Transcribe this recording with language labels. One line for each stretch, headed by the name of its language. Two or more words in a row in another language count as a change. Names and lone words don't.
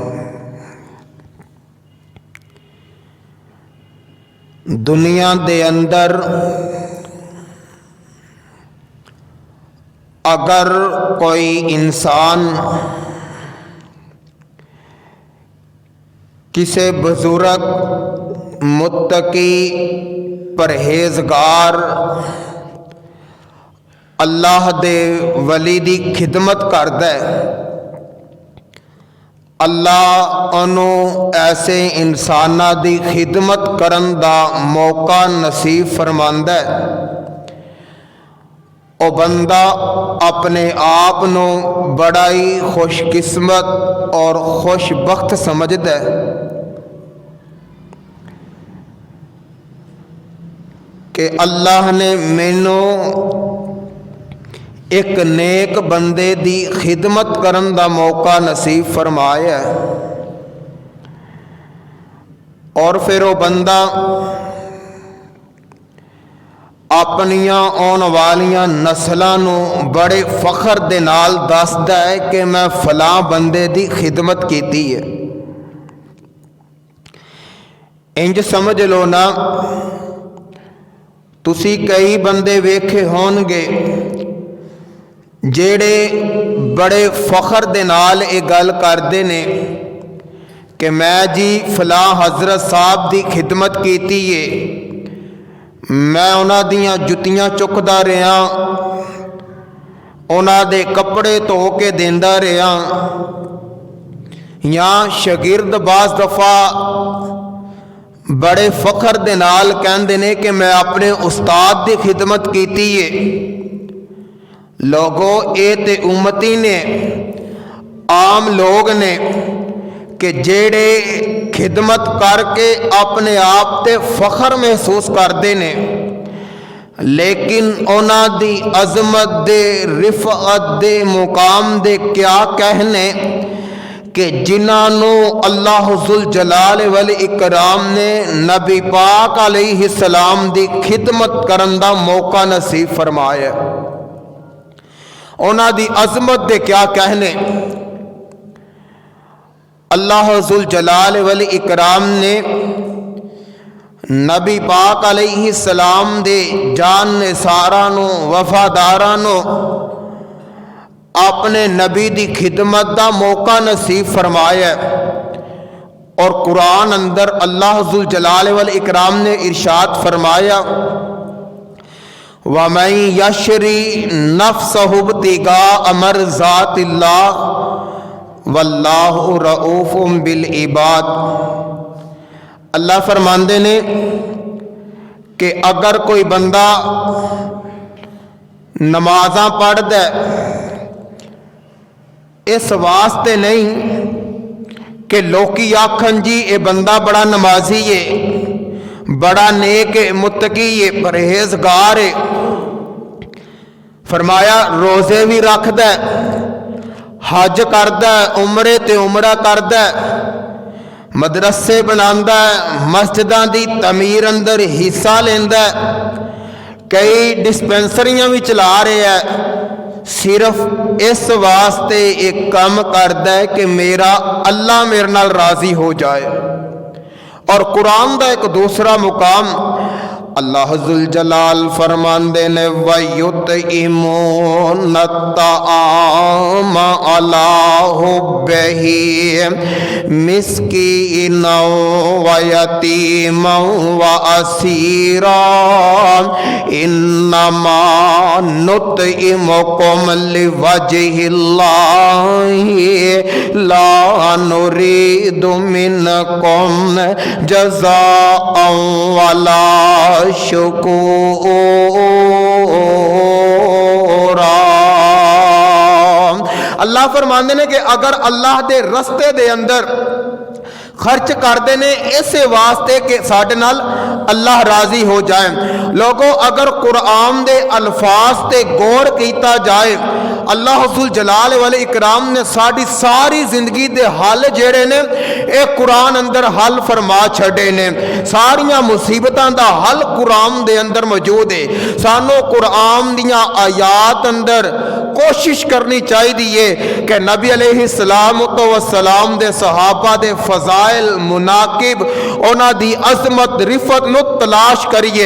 Punjabi: دنیا دے اندر اگر کوئی انسان کسی بزرگ متقی پرہیزگار اللہ دے ولی دی خدمت کردا ہے، اللہ انہوں ایسے انساناں دی خدمت کرن دا موقع نصیب فرماندا ہے۔ او بندہ اپنے آپ نو بڑا ہی خوش قسمت اور خوش بخت سمجھدا ہے کہ اللہ نے مینوں ایک نیک بندے دی خدمت کرن دا موقع نصیب فرمایا ہے، اور پھر وہ بندہ اپنیاں آن والیاں نسلاں نو بڑے فخر دے نال دسدا ہے کہ میں فلاں بندے دی خدمت کیتی ہے۔ انج سمجھ لو نا، تسی کئی بندے ویکھے ہون گے جیڑے بڑے فخر دے نال یہ گل کردے نے کہ میں جی فلاں حضرت صاحب دی خدمت کیتی ہے، میں انہاں دیاں جتیاں چکدا رہا، انہاں دے کپڑے دھو کے دیندا رہا، یا شاگرد بعض دفعہ بڑے فخر دے نال کہندے نے کہ میں اپنے استاد دی خدمت کیتی ہے۔ لوگوں اے تے امتی نے، عام لوگ نے کہ جیڑے خدمت کر کے اپنے آپ تے فخر محسوس کردے نے، لیکن انہاں دی عظمت دے، رفعت دے، مقام دے کیا کہنے کہ جنہاں نو اللہ ذوالجلال والاکرام نے نبی پاک علیہ السلام دی خدمت کرن دا موقع نصیب فرمایا، انہاں دی عظمت دے کیا کہنے۔ اللہ ذوالجلال والاکرام نے نبی پاک علیہ السلام دے جان نثاراں نو، وفاداراں نو اپنے نبی دی خدمت دا موقع نصیب فرمایا، اور قرآن اندر اللہ ذوالجلال والاکرام نے ارشاد فرمایا
Arabic: وَمَن يَشْرِ نَفْسَهُ ابْتِغَاءَ مَرْضَاتِ اللَّهِ وَاللَّهُ رَءُوفٌ بِالْعِبَادِ۔
Punjabi: اللہ فرماندے نے کہ اگر کوئی بندہ نمازاں پڑھدا ہے، اس واسطے نہیں کہ لوکی آکھن جی اے بندہ بڑا نمازی ہے، بڑا نیک متقی ہے، پرہیزگار ہے، فرمایا روزے بھی رکھدا ہے، حج کردا ہے، عمرے تے عمرہ کردا ہے، مدرسے بناندا ہے، مسجداں دی تعمیر اندر حصہ لیندا ہے، کئی ڈسپینسریاں بھی چلا رہے ہے، صرف اس واسطے ایک کام کردا ہے کہ میرا اللہ میرے نال راضی ہو جائے۔ اور قرآن دا ایک دوسرا مقام اللہ ذوالجلال فرماندے نے
Arabic: وَيُطْعِمُونَ الطَّعَامَ عَلَىٰ حُبِّهِ مِسْكِينًا وَيَتِيمًا وَأَسِيرًا إِنَّمَا نُطْعِمُكُمْ لِوَجْهِ اللَّهِ لَا نُرِيدُ مِنكُمْ جَزَاءً وَلَا شکورا۔
Punjabi: اللہ فرماندے نے کہ اگر اللہ دے رستے دے اندر خرچ کردے نے اسے واسطے کہ ساڈے نال اللہ راضی ہو جائے۔ لوگوں اگر قرآن دے الفاظ تے غور کیتا جائے، اللہ ذو الجلال والاکرام نے ساری ساری زندگی دے حل جڑے نے اے قرآن اندر حل فرما چھڑے نے۔ ساریاں مصیبتاں دا حل قرآن دے اندر موجود ہے۔ سانو قرآن دیاں آیات اندر کوشش کرنی چاہیے کہ نبی علیہ السلام دے صحابہ دے فضائل مناقب انہاں دی عظمت رفت نو تلاش کریے۔